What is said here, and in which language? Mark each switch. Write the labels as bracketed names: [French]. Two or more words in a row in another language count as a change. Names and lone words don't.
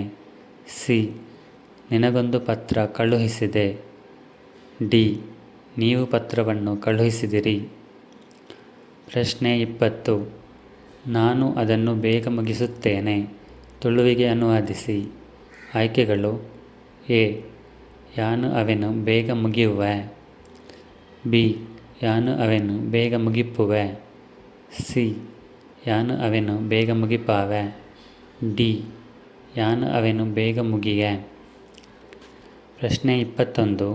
[Kannada] ಸಿ. ನಿನಗೊಂದು ಪತ್ರ ಕಳುಹಿಸಿದೆ. ಡಿ. ನೀವು ಪತ್ರವನ್ನು ಕಳುಹಿಸಿದಿರಿ. ಪ್ರಶ್ನೆ 20. ನಾನು ಅದನ್ನು ಬೇಗ ಮುಗಿಸುತ್ತೇನೆ. ತುಳುವಿಗೆ ಅನುವಾದಿಸಿ. ಆಯ್ಕೆಗಳು: ಎ. [Tulu] ಯಾನು ಅವೆನು ಬೇಗ ಮುಗಿಯುವೆ. ಬಿ. ಯಾನು ಅವೆನು ಬೇಗ ಮುಗಿಪ್ಪುವೆ. ಸಿ. ಯಾನು ಅವೆನು ಬೇಗ ಮುಗಿಪಾವೆ. ಡಿ. ಯಾನು ಅವೆನು ಬೇಗ ಮುಗಿಯೆ. ಪ್ರಶ್ನೆ 21.